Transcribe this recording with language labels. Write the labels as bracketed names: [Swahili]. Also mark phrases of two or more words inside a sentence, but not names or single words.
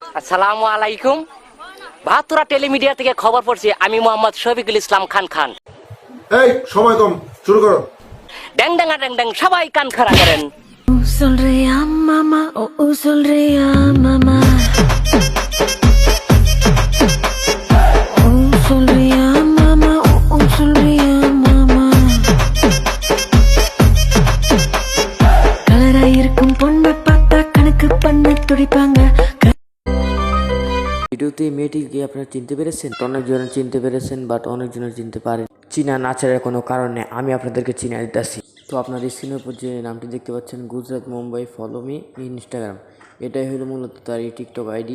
[Arabic] السلام عليكم. [Bangla] ভাতুরা টেলিমিডিয়া থেকে খবর পড়ছি, আমি মোহাম্মদ শফিকুল ইসলাম খান। এই সময় কম, শুরু করো। ড্যাং ড্যাঙ্গা ড্যাং ড্যাং, সবাই কান খাড়া করেন। [Spanish] Sonría mamá, sonría mamá. Sonría mamá, sonría mamá. [Tamil] கலரா இருக்கும் பொண்ணை பார்த்தா கணக்கு பண்ண துடிப்பாங்க. [Bangla] ভিডিওতে এই মেয়েটিকে আপনারা চিনতে পেরেছেন? অনেকজনের চিনতে পেরেছেন, বাট অনেকজনের চিনতে পারেন। চিনা না ছাড়ার কোনো কারণ নেই, আমি আপনাদেরকে চিনা দিতেছি। তো আপনার স্ক্রিনের উপর যে নামটি দেখতে পাচ্ছেন, গুজরাট মুম্বাই ফলো মি ইনস্টাগ্রাম, এটাই হলো মূলত তার এই টিকটক আইডি।